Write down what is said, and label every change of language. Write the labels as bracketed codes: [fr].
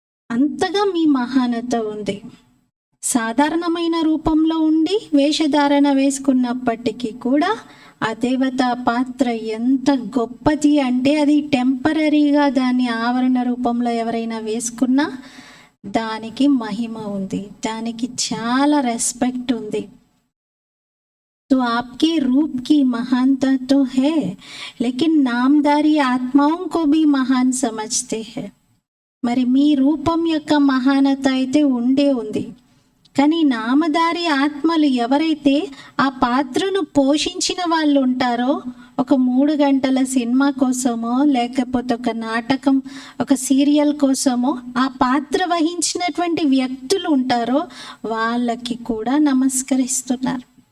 [te] అంతగా మీ మహానత ఉంది. సాధారణమైన రూపంలో ఉండి వేషధారణ వేసుకున్నప్పటికీ కూడా ఆ దేవతా పాత్ర ఎంత గొప్పది అంటే, అది టెంపరీగా దాని ఆవరణ రూపంలో ఎవరైనా వేసుకున్నా దానికి మహిమ ఉంది, దానికి చాలా రెస్పెక్ట్ ఉంది. [hi] तो आपके रूप की महानता तो है, लेकिन नामधारी आत्माओं को भी महान समझते हैं. [te] మరి మీ రూపం యొక్క మహానత అయితే ఉండే ఉంది, కానీ నామధారి ఆత్మలు ఎవరైతే ఆ పాత్రను పోషించిన వాళ్ళు ఉంటారో, ఒక 3 గంటల సినిమా కోసమో లేకపోతే ఒక నాటకం, ఒక సీరియల్ కోసమో ఆ పాత్ర వహించినటువంటి వ్యక్తులు ఉంటారో వాళ్ళకి కూడా నమస్కరిస్తున్నారు.